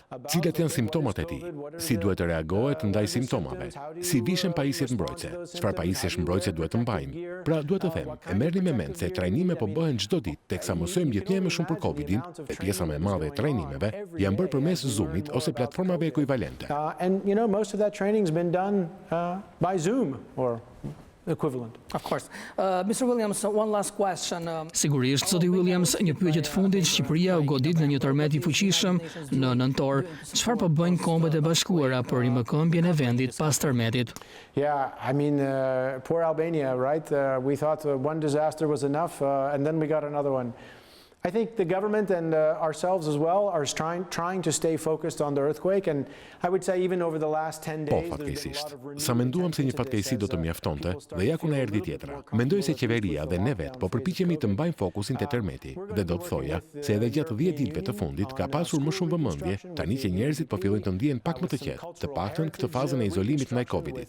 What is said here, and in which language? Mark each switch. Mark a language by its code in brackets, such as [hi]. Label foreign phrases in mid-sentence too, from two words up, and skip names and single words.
[sq] Cilat janë simptomat e tij? Si duhet të reagohet ndaj simptomave? Si vishen pajisjet mbrojtëse? Çfarë pajisjesh mbrojtëse duhet të mbajmë? Pra, duhet të them, e merrni me mend se trajnime po bëhen çdo ditë, teksa mësojmë gjithnjë më shumë për Covidin, dhe pjesa më e madhe e trajnimeve janë bërë përmes Zoomit ose platformave ekuivalente. [en] And most of that training's been done by Zoom or equivalent. Of course. Mr. Williams, one last question. [sq] Sigurisht, zoti Williams, një pyetje të fundit, Shqipëria u godit në një tërmet i fuqishëm në nëntor. Çfarë po bëjnë Kombet e Bashkuara për rimëkëmbjen e vendit pas tërmetit? [en] Yeah, I mean, poor Albania, right? We thought one disaster was enough, and then we got another one. I think the government and ourselves as well are trying to stay focused on the earthquake, and I would say even over the last 10 days. [sq] Po, fatkeqësisht. Sa menduam se një fatkeqësi do të mjaftonte, dhe ja ku na erdhi tjetra. Mendoj se qeveria dhe ne vet po përpiqemi të mbajmë fokusin te tërmeti, dhe do të thoja se edhe gjatë 10 ditëve të fundit ka pasur më shumë vëmendje, tani që njerëzit po fillojnë të ndihen pak më të qetë, të paktën këtë fazën e izolimit ndaj Covidit.